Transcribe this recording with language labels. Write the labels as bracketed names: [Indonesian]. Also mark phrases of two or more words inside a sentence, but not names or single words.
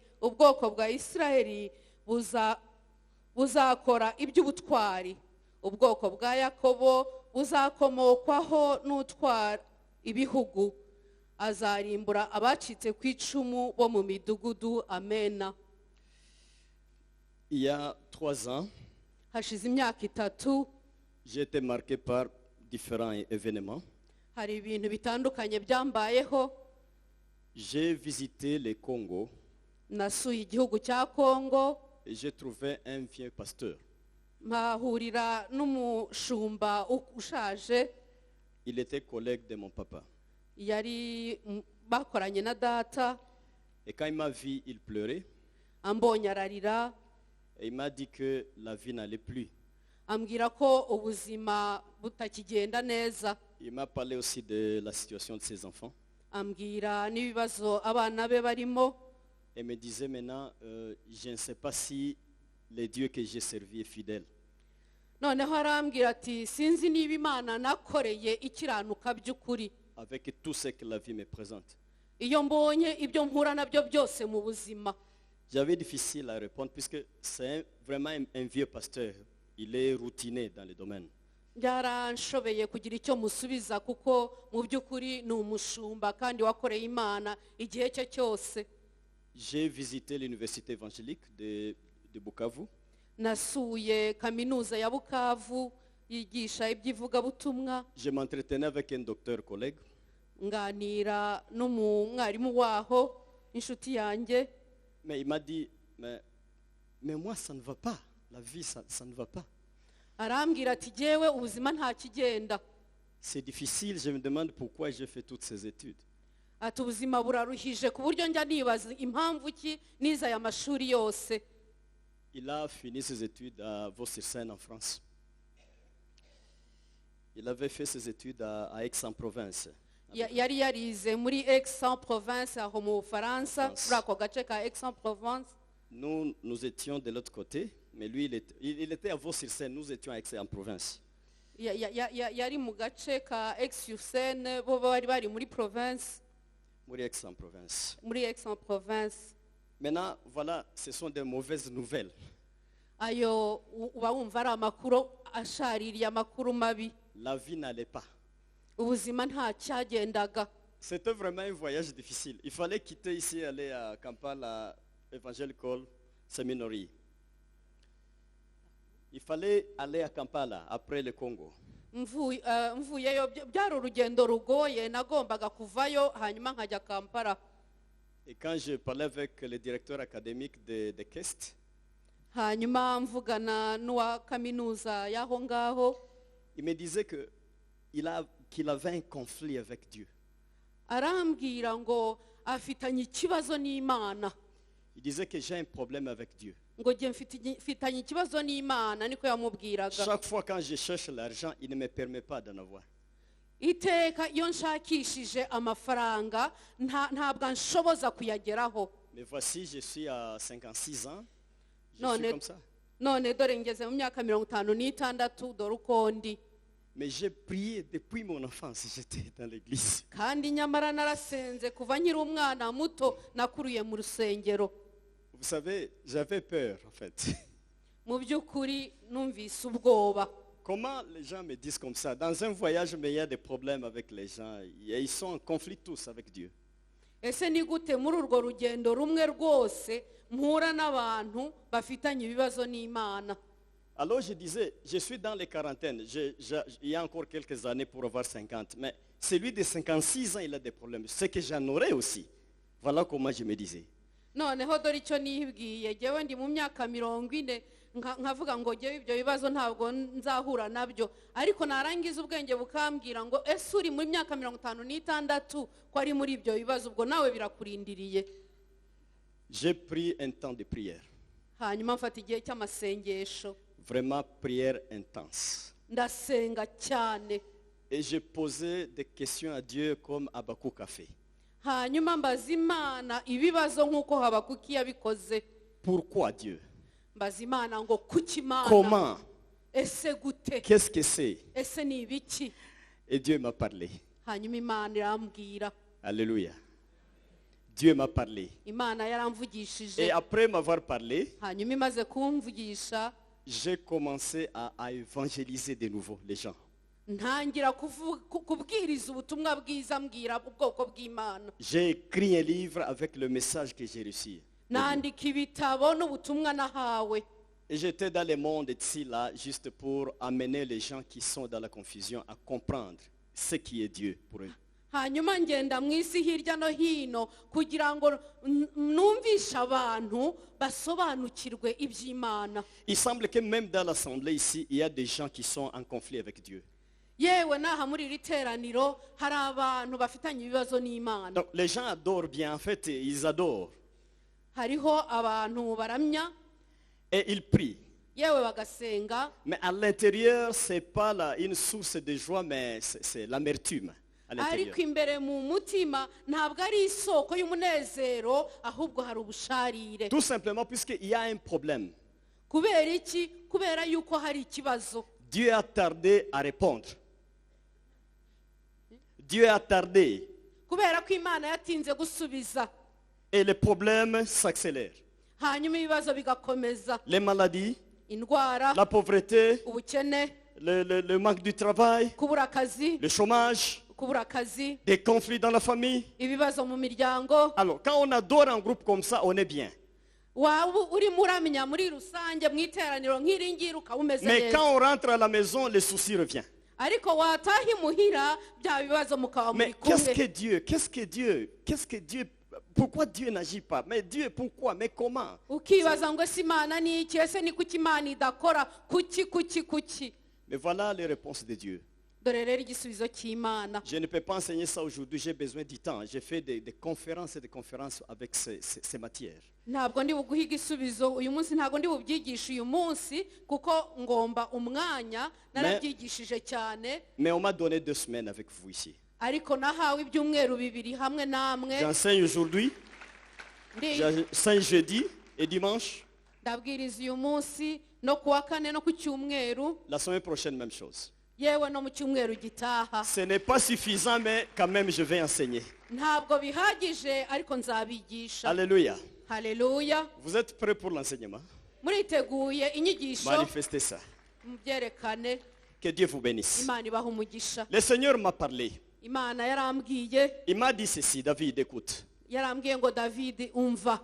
[Kinyarwanda] Ubwoko bwa Isirayeli buzakora iby'ubutwari, ubwoko bwa Yakobo buzakomokwaho n'utwara ibihugu. Azarimbura abacitse ku icumu bo mu midugudu. Amena. [French] Il y a 3 ans, [Kinyarwanda] Hashize imyaka 3 [French] j'ai été marqué par différents événements. [Kinyarwanda] hari ibintu bitandukanye byambayeho. [French] J'ai visité le Congo [Kinyarwanda] Nasuye igihugu cya Kongo, [French] et j'ai trouvé un vieux pasteur. [Kinyarwanda] mpahurira n'umushumba ushaje. [French] Il était collègue de mon papa. [Kinyarwanda] Yari bakoranye na data. [French] Et quand il m'a vu, il pleurait. [Kinyarwanda] Ambonye ararira, [French] Et il m'a dit que la vie n'allait plus. [Kinyarwanda] ambwira ko ubuzima butakigenda neza. [French] Il m'a parlé aussi de la situation de ses enfants. [Kinyarwanda] Ambwira n'ibibazo abana be barimo. [French] Et me disait maintenant, je ne sais pas si le Dieu que j'ai servi est fidèle. [Kinyarwanda] Noneho arambwira ati sinzi niba Imana nakoreye ikiranuka by'ukuri. [French] Avec tout ce que la vie me présente. [Kinyarwanda] Iyo mbonye ibyo mpura nabyo byose mu buzima. [French] J'avais difficile à répondre puisque c'est vraiment un vieux pasteur. Il est routiné dans le domaine. [Kinyarwanda] Byaranshobeye kugira icyo musubiza kuko mu by'ukuri ni umushumba kandi wakoreye Imana igihe cye cyose. [French] J'ai visité l'université évangélique de Bukavu. [Kinyarwanda] Nasuye kaminuza ya Bukavu yigisha iby'ivugabutumwa. [French] Je m'entretenais avec un docteur collègue. [Kinyarwanda] Nganira n'umwarimu waho inshuti yanjye. [French] Mais il m'a dit, mais moi ça ne va pas. La vie ça ne va pas. [Kinyarwanda] Arambwira ati jewe ubuzima nta kigenda. [French] C'est difficile, je me demande pourquoi j'ai fait toutes ces études. [Kinyarwanda] Ati ubuzima buraruhije ku buryo njya nibaza impamvu ki niza aya mashuri yose. [French] Il a fini ses études à Vaux-sur-Seine en France. Il avait fait ses études à Aix-en-Provence. [Kinyarwanda] Yari yarize muri Aix-en-Provence aho mu Bufaransa, France. muri ako gace ka Aix-en-Provence. [French] Nous étions de l'autre côté, mais lui il était à Vaux-sur-Seine, nous étions à Aix-en-Provence. [Kinyarwanda] Yari mu gace ka Aix-sur-Seine, bo bari muri province, Muri Aix-en-Provence. muri Aix-en-Provence. [French] Maintenant, voilà, ce sont des mauvaises nouvelles. [Kinyarwanda] Ayo uba wumva ari amakuru ashaririye, amakuru mabi. [French] La vie n'allait pas. [Kinyarwanda] Ubuzima nta cyagendaga. [French] C'était vraiment un voyage difficile. Il fallait quitter ici et aller à Kampala Evangelical Seminary. Il fallait aller à Kampala après le Congo. [Kinyarwanda] Mvuyeyo byari urugendo rugoye, nagombaga kuvayo hanyuma nkajya Kampala. [French] Et quand je parlais avec le directeur académique de KEST, [Kinyarwanda] Hanyuma mvugana n'uwa kaminuza y'aho ngaho, [French] il me disait qu'il avait un conflit avec Dieu. [Kinyarwanda] arambwira ngo afitanye ikibazo n'Imana. [French] Il disait que j'ai un problème avec Dieu. [Kinyarwanda] Ngo je mfitanye ikibazo n'Imana, niko yamubwiraga. [French] Chaque fois quand je cherche l'argent, il ne me permet pas d'en avoir. [Kinyarwanda] Iteka iyo nshakishije amafaranga ntabwo nshoboza kuyageraho. [French] Mais voici, je suis à 56 ans. Je suis comme ça. [Kinyarwanda] none dore ngeze mu myaka 56 dore uko ndi. [French] Mais j'ai prié depuis mon enfance, j'étais dans l'église. [Kinyarwanda] Kandi nyamara narasenze kuva nkiri umwana muto nakuruye mu rusengero. [French] Vous savez, j'avais peur en fait. [Kinyarwanda] Mu by'ukuri numvise ubwoba. [French] Comment les gens me disent comme ça? Dans un voyage, mais il y a des problèmes avec les gens. Et ils sont en conflit tous avec Dieu. [Kinyarwanda] Ese ni gute muri urwo rugendo rumwe rwose mpura n'abantu bafitanye ibibazo n'Imana? [French] Alors je disais, je suis dans les quarantaines. Il y a encore quelques années pour avoir 50. Mais celui de 56 ans, il a des problèmes. C'est que j'en aurais aussi. Voilà comment je me disais. [Kinyarwanda] Noneho dore icyo nibwiye jyewe ndi mu myaka 40 nkavuga ngo jyewe ibyo bibazo ntabwo nzahura nabyo, ariko narangiza ubwenge bukambwira ngo ese uri muri myaka 56 ko ari muri ibyo bibazo, ubwo nawe birakurindiriye. [French] J'ai pris un temps de prière. [Kinyarwanda] Hanyuma mfata igihe cy'amasengesho. [French] Vraiment prière intense. [Kinyarwanda] Ndasenga cyane. [French] Et je posais des questions à Dieu comme Habakkuk a fait. [Kinyarwanda] Hanyuma mbaza Imana ibibazo nk'uko Habakuki yabikoze. [French] Pourquoi Dieu? [Kinyarwanda] Mbaza Imana ngo kuki Imana? [French] Comment? [Kinyarwanda] Ese gute? [French] Qu'est-ce que c'est? [Kinyarwanda] Ese ni ibiki? [French] Et Dieu m'a parlé. [Kinyarwanda] Hanyuma Imana irambwira. [French] Alléluia. Dieu m'a parlé. [Kinyarwanda] Imana yaramvugishije. [French] Et après m'avoir parlé, [Kinyarwanda] Hanyuma imaze kumvugisha, [French] j'ai commencé à évangéliser de nouveau les gens. [Kinyarwanda] ntangira kubwiriza ubutumwa bwiza mbwira ubwoko bw'Imana. [French] J'ai écrit un livre avec le message que j'ai reçu. [Kinyarwanda] Nandika ibitabo n'ubutumwa nahawe. [French] Et j'étais dans le monde ici là juste pour amener les gens qui sont dans la confusion à comprendre ce qui est Dieu pour eux. [Kinyarwanda] Hanyuma ngenda mu isi hirya no hino kugira ngo numvishe abantu basobanukirwe iby'Imana. [French] Il semble que même dans l'assemblée ici, il y a des gens qui sont en conflit avec Dieu. [Kinyarwanda] Yewe naha muri iri teraniro hari abantu bafitanye ibibazo n'Imana. [French] Donc les gens adorent bien, en fait, ils adorent. [Kinyarwanda] Hariho abantu baramya [French] et ils prient. [Kinyarwanda] Yewe bagasenga. [French] Mais à l'intérieur, c'est pas une source de joie, mais c'est l'amertume. [Kinyarwanda] Ariko imbere mu mutima ntabwo ari isoko y'umunezero ahubwo hari ubusharire. [French] Tout simplement puisqu'il y a un problème. [Kinyarwanda] Kubera iki? Kubera yuko hari ikibazo. [French] Dieu a tardé à répondre. Dieu a tardé. [Kinyarwanda] Kubera ko Imana yatinze gusubiza. [French] Et les problèmes s'accélèrent. [Kinyarwanda] Hanyuma ibibazo bigakomeza. [French] Les maladies, [Kinyarwanda] indwara, [French] la pauvreté, [Kinyarwanda] ubukene, [French] le manque du travail, [Kinyarwanda] kubura akazi, [French] le chômage, [Kinyarwanda] kubura akazi, [French] des conflits dans la famille. [Kinyarwanda] ibibazo mu miryango. [French] Alors, quand on adore un groupe comme ça, on est bien. [Kinyarwanda] Waba uri muramenya muri rusange mu iteraniro nk'iringiro ukabumeze neza. [French] Mais quand on rentre à la maison, les soucis reviennent. [Kinyarwanda] Ariko watahi muhira bya bibazo mukaba muri kumwe. [French] Mais qu'est-ce que Dieu, pourquoi Dieu n'agit pas? Mais Dieu, pourquoi? Mais comment? [Kinyarwanda] Ukibaza ngo ese Imana ni iki? Ese ni kuki Imana idakora? Kuki? [French] Mais voilà les réponses de Dieu. [Kinyarwanda] Dore rero igisubizo cy'Imana. [French] Je ne peux pas enseigner ça aujourd'hui, j'ai besoin du temps. J'ai fait des conférences et des conférences avec ces matières. [Kinyarwanda] Ntabwo ndi buguha igisubizo uyu munsi, ntabwo ndi bubyigisha uyu munsi kuko ngomba umwanya, narabyigishije cyane. [French] Mais on m'a donné 2 semaines avec vous ici. [Kinyarwanda] Ariko nahawe ibyumweru bibiri hamwe namwe. [French] J'enseigne aujourd'hui, j'enseigne jeudi et dimanche. [Kinyarwanda] Ndabwiriza uyu munsi no kuwa kane no ku cyumweru. [French] La semaine prochaine, même chose. [Kinyarwanda] Yewe no mu cyumweru gitaha. [French] Ce n'est pas suffisant, mais quand même je vais enseigner. [Kinyarwanda] Ntabwo bihagije ariko nzabigisha. [French] Alléluia. [Kinyarwanda] Haleluya. [French] Vous êtes prêts pour l'enseignement? [Kinyarwanda] Muriteguye inyigisho? [French] Manifestez ça. [Kinyarwanda] Mubyerekane. [French] Que Dieu vous bénisse. [Kinyarwanda] Imana ibaha umugisha. [French] Le Seigneur m'a parlé. [Kinyarwanda] Imana yarambwiye. [French] Il m'a dit ceci, David, écoute. [Kinyarwanda] Yarambwiye ngo David umva.